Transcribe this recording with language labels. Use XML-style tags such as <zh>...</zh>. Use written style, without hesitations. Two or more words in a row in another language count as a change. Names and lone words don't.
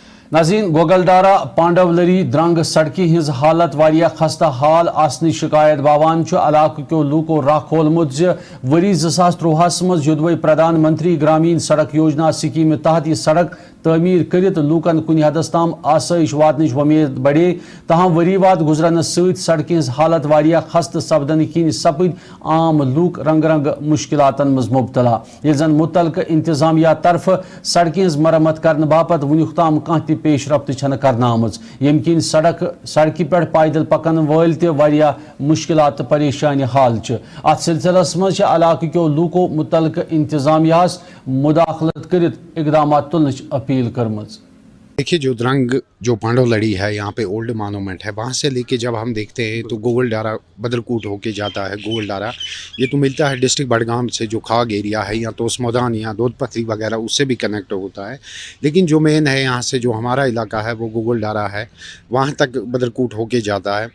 <ks>नाज़रीन, गोगलडारा पांडवलरी द्रंग सड़की हिज हालत वारिया खस्ता हाल आसनी शिकायत बावान इलाक़ क्यों लूको राह खोलमुत वरी 2023 मज युदवई प्रधानमंत्री ग्रामीण सड़क योजना स्कीम तहत यह सड़क तमीर करित लूकन कुन हदस ताम आसाइश वातनिश वमेद बढ़े तहम वरी वात गुजरन सड़क हिज हालत वारिया खस्त सपदन किन सपद आम लूक रंग रंग मुश्किलातन मज मुबतला ये जन मुतलक इंतजामिया तरफ सड़क हिज मरम्मत करने बापत वुनुक ताम कह पेश रफ्त करना यम किन सड़क पे पैदल पकन वल मुश्किलात परेशानी हाल अत सिलसिलस मज इलाक़ क्यों लूको मुतलक इंतजामिया मुदाखलत कर इकदाम तुलन अपील करमज।</ks> <hi>देखिए, जो द्रंग जो पांडवलड़ी है यहाँ पे ओल्ड मॉन्यूमेंट है, वहाँ से लेके जब हम देखते हैं तो गोगलडारा बदरकूट होके जाता है। गोगलडारा ये तो मिलता है डिस्ट्रिक्ट बडगाम से, जो खाग एरिया है या तोस मैदान या दूध पथरी वगैरह उससे भी कनेक्ट होता है। लेकिन जो मेन है यहाँ से जो हमारा इलाका है वो गोगलडारा है, वहाँ तक बदरकूट होके जाता है।</hi>